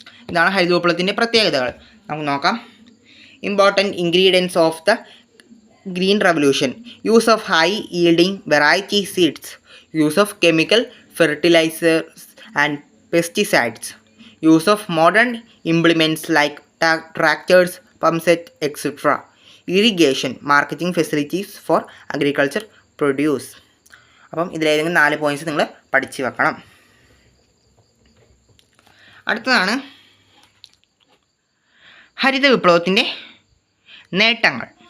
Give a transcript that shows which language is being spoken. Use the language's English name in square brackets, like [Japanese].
[Malayalam] ഇതാണ് ഹരിത വിപ്ലവത്തിൻ്റെ പ്രത്യേകതകൾ. നമുക്ക് നോക്കാം. [English] Important ingredients of the green revolution: use of high yielding variety seeds, use of chemical fertilisers and pesticides, use of modern implements like tractors, pump set, etc. Irrigation, marketing facilities for agriculture produce. [Malayalam] അപ്പം ഇതിലേതെങ്കിലും 4 points നിങ്ങൾ പഠിച്ചു വെക്കണം. അടുത്തതാണ് ഹരിത വിപ്ലവത്തിൻ്റെ നേട്ടങ്ങൾ.